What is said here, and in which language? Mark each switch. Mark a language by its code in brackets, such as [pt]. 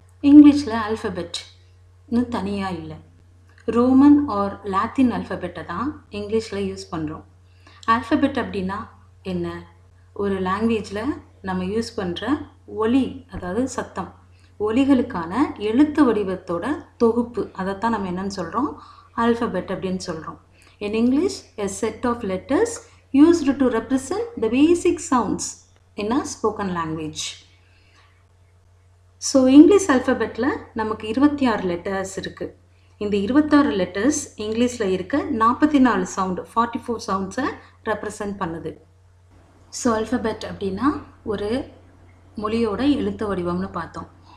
[ta] இங்கிலீஷில் ஆல்ஃபபெட்னு தனியாக இல்லை. ரோமன் ஆர் லாத்தின் ஆல்ஃபபெட்டை தான் இங்கிலீஷில் யூஸ் பண்ணுறோம். ஆல்ஃபபெட் அப்படின்னா என்ன? ஒரு லாங்குவேஜில் நம்ம யூஸ் பண்ணுற ஒலி, அதாவது சத்தம், ஒலிகளுக்கான எழுத்து வடிவத்தோட தொகுப்பு, அதைத்தான் நம்ம என்னன்னு சொல்கிறோம்? ஆல்ஃபபெட் அப்படின்னு சொல்கிறோம். [en] In English, a set of letters used to represent the basic sounds in a spoken language. [ta] So English ஆல்ஃபபெட்டில் நமக்கு 26 லெட்டர்ஸ் இருக்குது. இந்த 26 லெட்டர்ஸ் இங்கிலீஷில் இருக்க 44 சவுண்டு, 44 சவுண்ட்ஸை ரெப்ரசன்ட் பண்ணுது. ஸோ ஆல்ஃபபெட் அப்படின்னா ஒரு மொழியோட எழுத்து வடிவம்னு பார்த்தோம்.